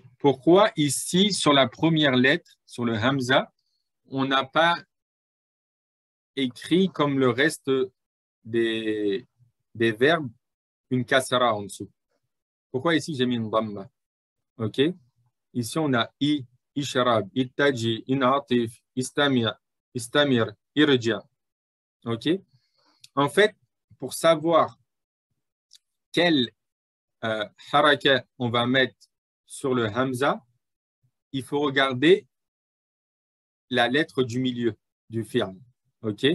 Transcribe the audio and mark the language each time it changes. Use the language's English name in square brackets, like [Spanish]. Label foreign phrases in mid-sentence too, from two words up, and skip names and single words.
[French] Pourquoi ici, sur la première lettre, sur le hamza, on n'a pas écrit comme le reste des verbes une kasra en dessous. Pourquoi ici, j'ai mis une dhamma? OK? Ici, on a [Arabic] اِ، اشرب، اتّجه، انعطف، استمر، ارجع. [French] OK? En fait, pour savoir quel haraka on va mettre sur le hamza, il faut regarder la lettre du milieu du fi'l. OK?